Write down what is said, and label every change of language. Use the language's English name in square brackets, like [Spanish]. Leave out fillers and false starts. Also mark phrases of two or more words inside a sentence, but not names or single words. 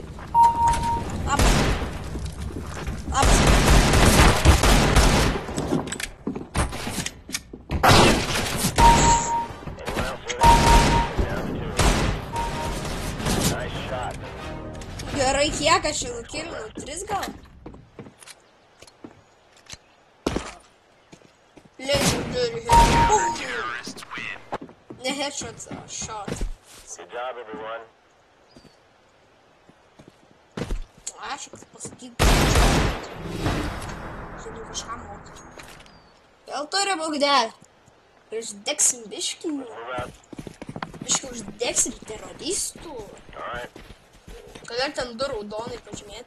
[Lithuanian] Labas. Labas. Gerai, kiek aš jau nukilinu? 3 gal? [English] Legendary headshot. [Lithuanian] Ne headshot, shot. [English] Good job, everyone. [Lithuanian] Aš pasakyti. Žinau, kažką mokai. Vėl turi būgdelį. Ir uždegsim biškį. Biškį uždegsim teroristų. Kodėl ten 2 raudonai pažymėti?